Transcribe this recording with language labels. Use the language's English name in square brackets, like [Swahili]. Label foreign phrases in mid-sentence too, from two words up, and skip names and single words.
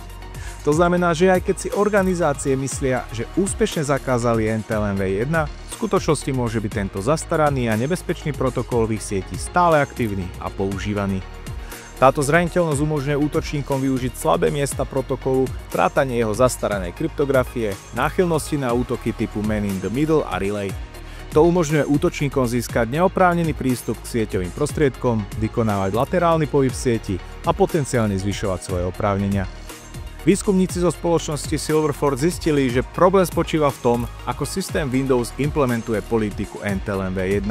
[Slovak] To znamená, že aj keď si organizácie myslia, že úspešne zakázali NTLM V1, v skutočnosti môže byť tento zastaraný a nebezpečný protokol v ich sieti stále aktívny a používaný. Táto zraniteľnosť umožňuje útočníkom využiť slabé miesta protokolu, vrátanie jeho zastaranej kryptografie, náchylnosti na útoky typu [English] Man in the Middle [Slovak] a Relay. To umožňuje útočníkom získať neoprávnený prístup k sieťovým prostriedkom, vykonávať laterálny pohyb v sieti a potenciálne zvyšovať svoje oprávnenia. Výskumníci zo spoločnosti Silverford zistili, že problém spočíva v tom, ako systém Windows implementuje politiku NTLM v1.